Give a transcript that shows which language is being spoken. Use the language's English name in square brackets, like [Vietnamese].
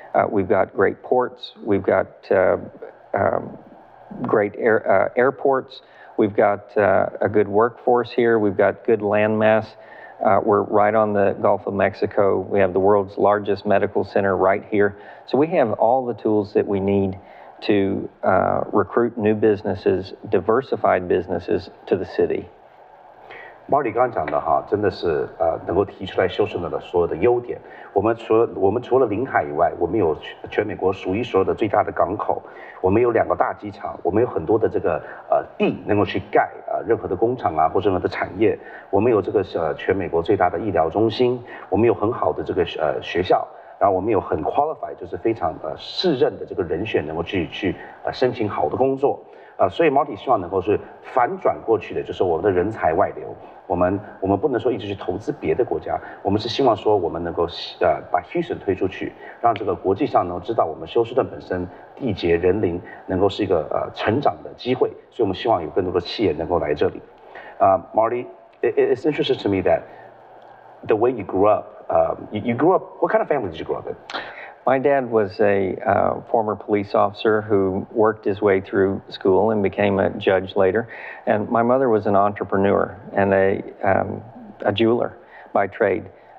[English] We've got great ports, we've got great airports, we've got a good workforce here, we've got good landmass. We're right on the Gulf of Mexico. We have the world's largest medical center right here. So we have all the tools that we need to recruit new businesses, diversified businesses to the city. [Chinese] Marty 刚刚讲的哈，真的是能够提出来休斯顿的所有的优点。我们除了临海以外，我们有全美国数一数二的最大的港口，我们有2个大机场，我们有很多的这个地能够去盖任何的工厂啊或任何的产业，我们有这个全美国最大的医疗中心，我们有很好的这个学校。然后我们有很 qualified， 就是非常适任的这个人选能够去申请好的工作。所以 Marty 希望能够是反转过去的，就是我们的人才外流。我们不能说一直去投资别的国家，我们是希望说我们能够把 Houston 推出去，让这个国际上能知道我们休斯顿本身地节人灵能够是一个成长的机会，所以我们希望有更多的企业能够来这里。 [English] Marty, it's interesting to me that the way you grew up, you grew up. What kind of family did you grow up in? My dad was a former police officer who worked his way through school and became a judge later. And my mother was an entrepreneur and a jeweler by trade.